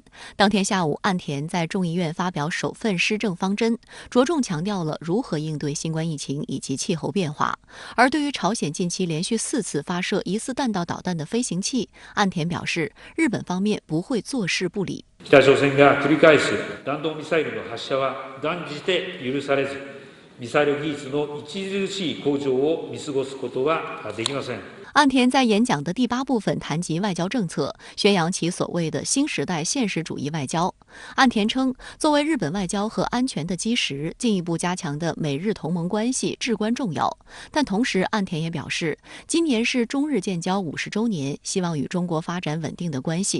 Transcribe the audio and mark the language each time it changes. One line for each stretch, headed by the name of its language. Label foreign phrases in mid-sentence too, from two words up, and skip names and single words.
Chinese: 当天下午，岸田在众议院发表首份施政方针，着重强调了如何应对新冠疫情以及气候变化。而对于朝鲜近期连续4次发射疑似弹道导弹的飞行器，岸田表示，日本方面不会坐视不理。
Japanese: 北朝鮮が繰り返す弾道ミサイルの発射は断じて許されず、ミサイル技術の著しい向上を見過ごすことはできません。
Chinese: 岸田在演讲的第8部分谈及外交政策，宣扬其所谓的新时代现实主义外交。岸田称，作为日本外交和安全的基石，进一步加强的美日同盟关系至关重要。但同时，岸田也表示，今年是中日建交50周年，希望与中国发展稳定的关系。